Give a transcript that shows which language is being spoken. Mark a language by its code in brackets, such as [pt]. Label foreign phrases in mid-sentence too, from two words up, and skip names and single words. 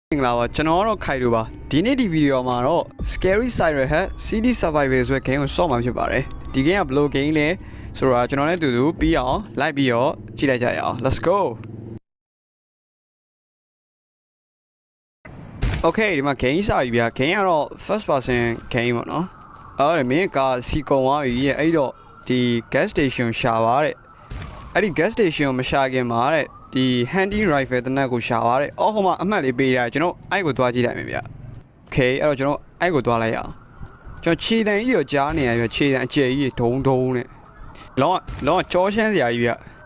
[my] င်္ဂလာပါကျွန်တော်ကတော့ခိုင်တို့ပါဒီနေ့ဒီဗီဒီယိုမှာတော့ Scary Siren Head CD Survival ဆိုတဲ့ game ကိုဆော့မှာဖြစ်ပါတယ်ဒီ game ကဘယ်လို game လဲဆိုတော့ကျွန်တော်နဲ့အတူတူပြီးအောင်လိုက်ပြီးတော့ကြည့်လိုက်ကြရအောင် [en] Let's go [my] Okay ဒီမှာ game စပြီဗျာ game ကတော့ [en] first person game [my] ပေါ့နော်အဲ့ဒါမင်းကစီကုံသွားပြီရဲ့အဲ့တော့ဒီ [en] gas station [my] ရှာပါတဲ့အဲ့ဒီ [en] gas station [my] ကိုမရှာခင်မှာတဲ့ဒီ [en] handy rifle [my] တနက်ကိုရှာသွားတယ်။အော်ဟိုမှာအမှတ်လေးပေးတာကျွန်တော်အဲ့ကိုသွားကြည့်လိုက်မယ်ဗျ။ Okay အဲ့တော့ကျွန်တော်အဲ့ကိုသွားလိုက်ရအောင်။ကျွန်တော်ခြေတံကြီးကိုကြားနေရပြခြေတံအကျယ်ကြီးဒုံဒုံနဲ့လောကကြောရှမ်းစရာကြီးဗျ။